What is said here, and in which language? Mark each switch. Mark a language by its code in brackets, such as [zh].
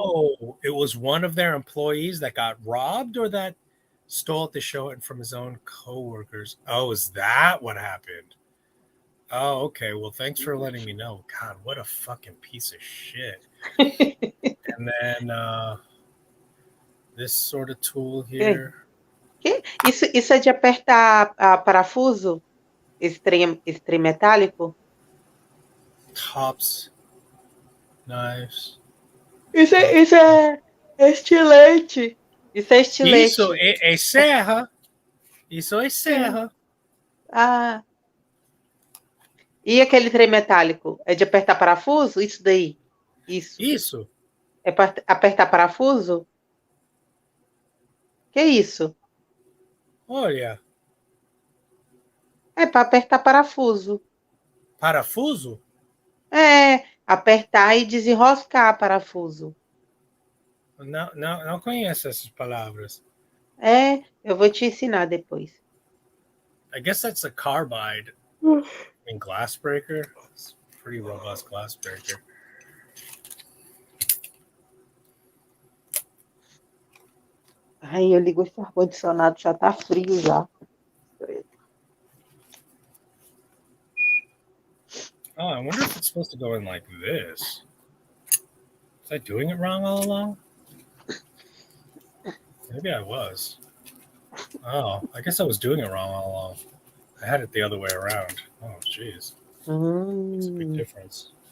[en] Oh, it was one of their employees that got robbed, or that stole at the show and from his own coworkers. Oh, is that what happened? Oh, okay. Well, thanks for letting me know. God, what a fucking piece of shit. And then this sort of tool here. [pt] Isso é de apertar parafuso? Esse trem metálico? [en] Tops knives. [pt] Isso é estilete. Isso é estilete. Isso é serra. Isso é serra. Ah. E aquele trem metálico? É de apertar parafuso? Isso daí? Isso. É para apertar parafuso? Que isso? Olha. É para apertar parafuso. Parafuso? É, apertar e desenroscar parafuso. Não conheço essas palavras. É, eu vou te ensinar depois. [en] I guess that's a carbide. I mean, glass breaker. It's a pretty robust glass breaker. [pt] Ai, eu ligo esse ar-condicionado, já tá frio já. [en] Oh, I wonder if it's supposed to go in like this. Was I doing it wrong all along? Maybe I was. Oh, I guess I was doing it wrong all along. I had it the other way around. Oh, jeez. It's a big difference.